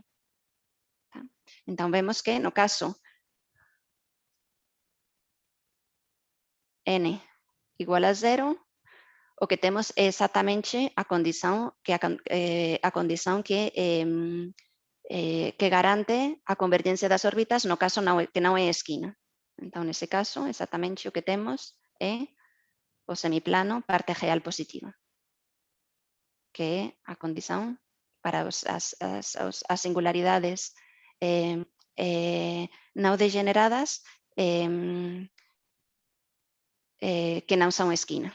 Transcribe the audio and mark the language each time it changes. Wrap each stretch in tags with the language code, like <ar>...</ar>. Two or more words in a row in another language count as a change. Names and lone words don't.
<pt>Tá? Então, vemos que no caso n igual a 0, o que temos é exatamente a condição que que garante a convergencia das órbitas no caso que</pt> <gl>non é esquina.</gl> <pt>Então, nesse caso, exactamente o que temos é o semiplano parte real positiva, que é a</pt> <gl>condición para as singularidades non degeneradas que non son esquina.</gl>